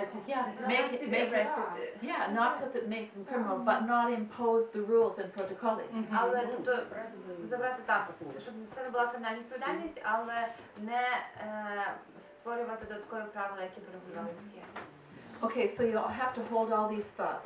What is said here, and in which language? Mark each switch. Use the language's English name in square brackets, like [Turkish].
[English] Not put it, make them criminal, but not impose the rules and protocols. [Ukrainian] Але тобто забрати так, щоб це не була кримінальна відповідальність, але не створювати додаткові правила, які регулюють діяльність. [English] Okay, so you'll have to hold all these thoughts.